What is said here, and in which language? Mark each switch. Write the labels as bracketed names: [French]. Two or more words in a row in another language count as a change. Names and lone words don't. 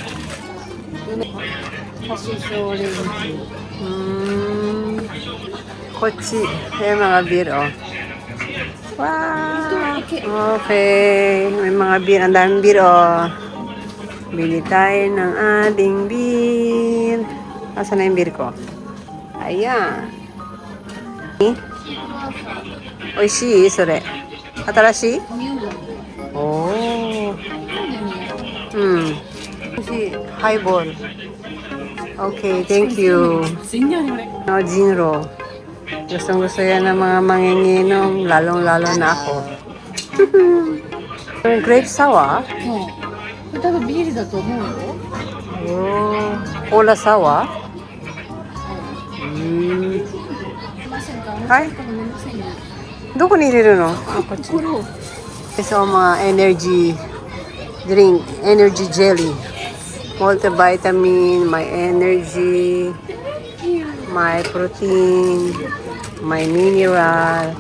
[Filipino] Kochi. Ayan mga beer, Wow! Okay. May mga beer. Ang daming beer, Bili tayo ng ating beer. Asan na yung beer ko? Ayan. [Japanese] 美味しい、それ. Atarashi? [English] Oh. Highball. Okay, thank you. Jinro. [Filipino] Gustong-gusto yan ng mga manginginom, lalong-lalo na ako. [English] Grape sour? [Japanese] 多分ビールだと思うよ。 [English] Cola sour? [Japanese] ませんか [Filipino] Ay, doon ko niliro, no? So, mga [English] energy drink, energy jelly, multivitamin, [Filipino] may energy, may protein, may mineral.